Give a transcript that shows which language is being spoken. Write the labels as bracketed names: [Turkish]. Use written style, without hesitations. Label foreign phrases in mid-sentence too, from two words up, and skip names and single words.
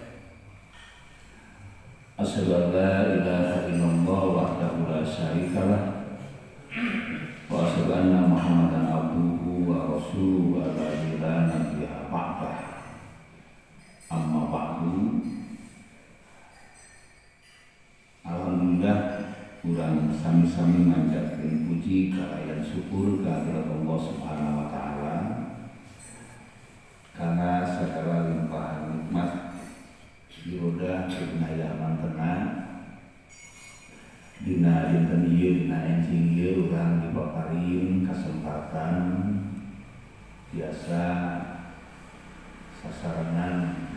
[Arabic] أشهد أن لا إله إلا الله وحده لا شريك له وأشهد أن محمدا عبده ورسوله ولا نبي بعده. أما بعد. [Sundanese] Alhamdulillah urang sami-sami manjatkeun puji kalayan syukur kehadirat [Arabic] الله سبحانه وتعالى [Indonesian] karena segala limpahan nikmat [Sundanese] dirodah dina mantena dina dinten ieu dina enjing ieu urang dipaparin kesempatan biasa sasarangan